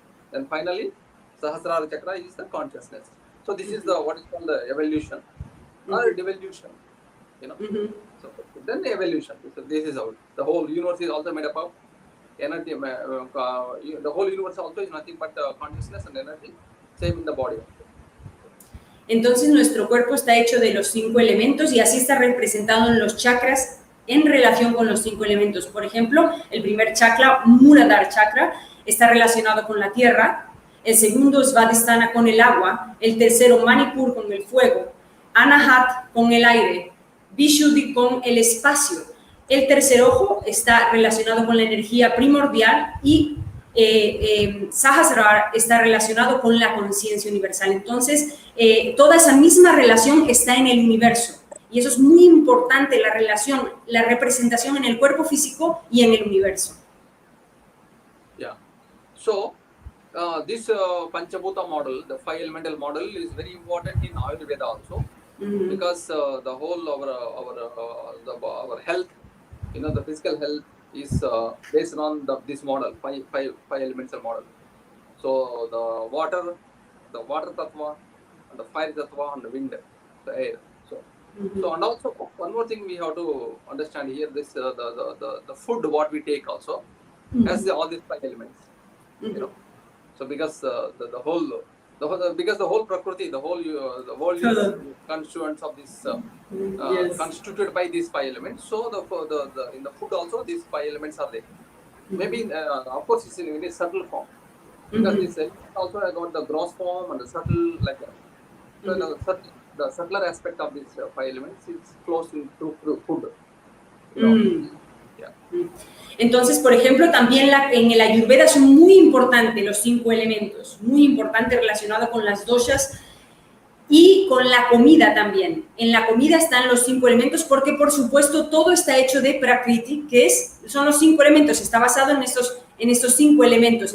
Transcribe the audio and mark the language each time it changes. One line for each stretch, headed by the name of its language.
English: Then finally, Sahasrara chakra is the consciousness. So this is the what is called the evolution or devolution. You know. So then the evolution. So this is how the whole universe is also made up of energy. The whole universe also is nothing but consciousness and energy. Same in the body.
Spanish: Entonces nuestro cuerpo está hecho de los 5 elementos y así está representado en los chakras en relación con los 5 elementos. Por ejemplo, el primer chakra, Muladhara chakra, está relacionado con la tierra. El segundo, Svadhisthana, con el agua. El tercero, Manipur, con el fuego. Anahat, con el aire. Vishuddhi, con el espacio. El tercer ojo está relacionado con la energía primordial y Sahasrara está relacionado con la conciencia universal. Entonces, toda esa misma relación está en el universo. Y eso es muy importante, la relación, la representación en el cuerpo físico y en el universo.
English: Yeah. So, this Panchabhuta model, the 5 elemental model, is very important in Ayurveda also, because the whole our health, you know, the physical health is based on this model, five elemental model. So the water tattva, and the fire tattva, and the wind, the air. So and also one more thing we have to understand here, this the food what we take also has all these 5 elements. You know. So because the whole Prakriti, the world is constituents of this constituted by these 5 elements. So in the food also these 5 elements are there. Maybe of course it's in a subtle form, because this also has got the gross form and the subtle like that. So the subtler aspect of these 5 elements is close to food. You know?
Spanish: Entonces, por ejemplo, también en el Ayurveda son muy importantes los 5 elementos, muy importante relacionado con las doshas y con la comida también. En la comida están los 5 elementos porque, por supuesto, todo está hecho de Prakriti, que son los 5 elementos, está basado en estos 5 elementos.